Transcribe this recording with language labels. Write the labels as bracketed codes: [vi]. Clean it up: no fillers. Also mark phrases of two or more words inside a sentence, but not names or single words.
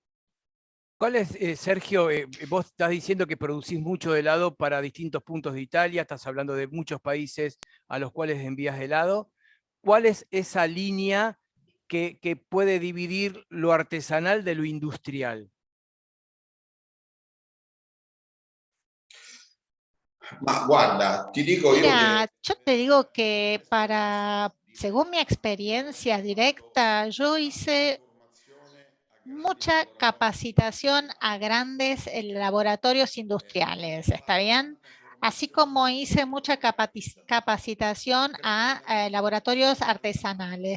[es] ¿Cuál es, Sergio, vos estás diciendo que producís mucho helado para distintos puntos de Italia, estás hablando de muchos países a los cuales envías helado? ¿Cuál es esa línea que puede dividir lo artesanal de lo industrial? [it] Ma guarda, ti dico io [es] Mira, che yo te digo que según mi experiencia directa, yo hice mucha capacitación a grandes laboratorios industriales, ¿está bien? Así como hice mucha capacitación a laboratorios artesanales.